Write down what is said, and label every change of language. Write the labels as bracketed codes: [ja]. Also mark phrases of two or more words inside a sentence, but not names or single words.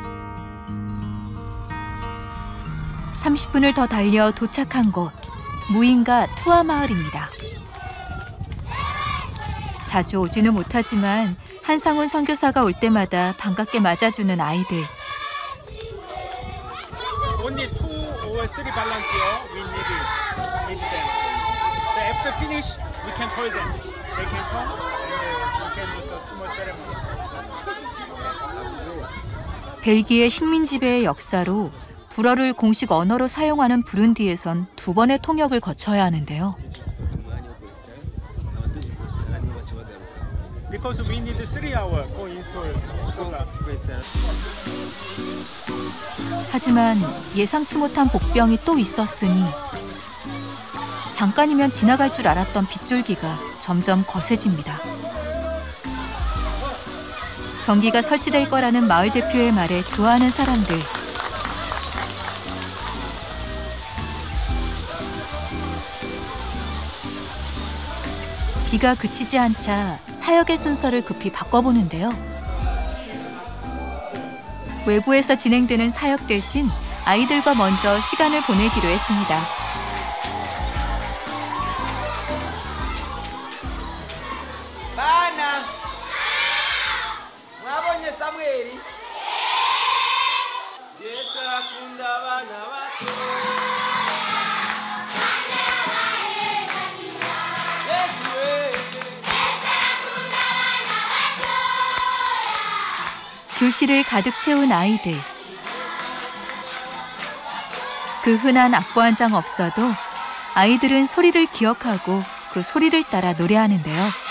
[ko] 30분을 더 달려 도착한 곳, 무인가 투아 마을입니다. 자주 오지는 못하지만 한상훈 선교사가 올 때마다 반갑게 맞아주는 아이들. [en] Only 2 or 3 volunteer we need them. So after finish, we can call them. They can come and we can do a small ceremony. [ko] 벨기에 식민 지배의 역사로 불어를 공식 언어로 사용하는 부룬디에선 2번의 통역을 거쳐야 하는데요. [en] Because we need 3 hours for install solar. [ko] 하지만 예상치 못한 복병이 또 있었으니 잠깐이면 지나갈 줄 알았던 빗줄기가 점점 거세집니다. 전기가 설치될 거라는 마을 대표의 말에 좋아하는 사람들. 비가 그치지 않자 사역의 순서를 급히 바꿔보는데요. 외부에서 진행되는 사역 대신 아이들과 먼저 시간을 보내기로 했습니다. [rn] Bana, mwabonye Samweli? Yesu akunda abana bato. Yesu we. [ko] 교실을 가득 채운 아이들. 그 흔한 악보 한 장 없어도 아이들은 소리를 기억하고 그 소리를 따라 노래하는데요.